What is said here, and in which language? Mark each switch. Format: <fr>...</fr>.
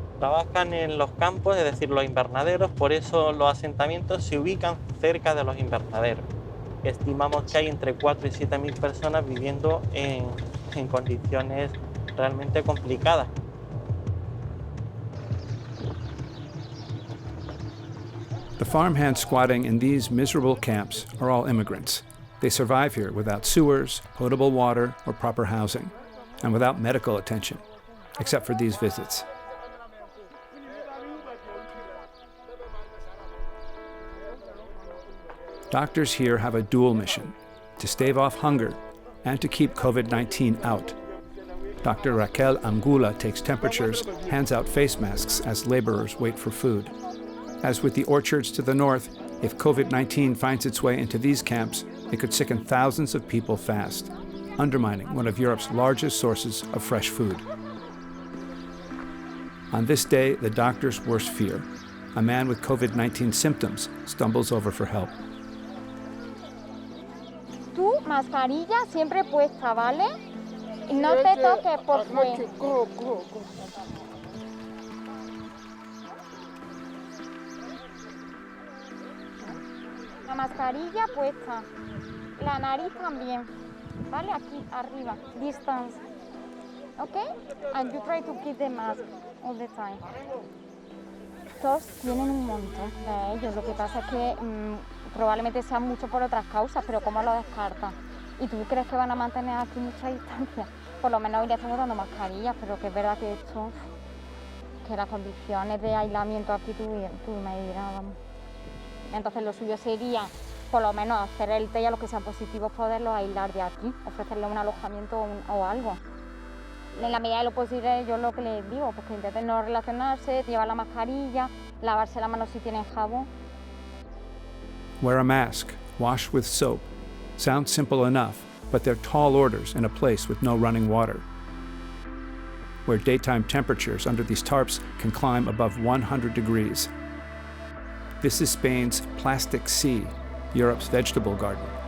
<es>Trabajan en los campos, es decir, los invernaderos, por eso los asentamientos se ubican cerca de los invernaderos. Estimamos que hay entre 4 y 7 mil personas viviendo en condiciones realmente complicadas.</es> <en>The farmhands squatting in these miserable camps are all immigrants. They survive here without sewers, potable water, or proper housing, and without medical attention, except for these visits. Doctors here have a dual mission: to stave off hunger and to keep COVID-19 out. Dr. Raquel Angula takes temperatures, hands out face masks as laborers wait for food. As with the orchards to the north, if COVID-19 finds its way into these camps, it could sicken thousands of people fast, undermining one of Europe's largest sources of fresh food. On this day, the doctor's worst fear: a man with COVID-19 symptoms stumbles over for help.</en> <es>Tu mascarilla siempre puesta, ¿vale? Y no te toques, por favor. La mascarilla puesta, la nariz también, ¿vale? Aquí arriba, distance, ¿ok?</es> <en>And you try to keep the mask all the time.</en> <es>Todos tienen un montón de ellos, lo que pasa es que probablemente sean muchos por otras causas, pero ¿cómo lo descartan? ¿Y tú crees que van a mantener aquí mucha distancia? Por lo menos hoy le estamos dando mascarillas, pero que es verdad que esto, que las condiciones de aislamiento aquí tú me dirás, vamos. Entonces lo suyo sería, por lo menos, hacer el test y a los que sean positivos poderlos aislar de aquí, ofrecerles un alojamiento o algo. En la medida de lo posible, yo lo que les digo, pues que intenten no relacionarse, llevar la mascarilla, lavarse las manos si tienen jabón.</es> <en>Wear a mask, wash with soap. Sounds simple enough, but they're tall orders in a place with no running water, where daytime temperatures under these tarps can climb above 100 degrees. This is Spain's Plastic Sea, Europe's vegetable garden.</en>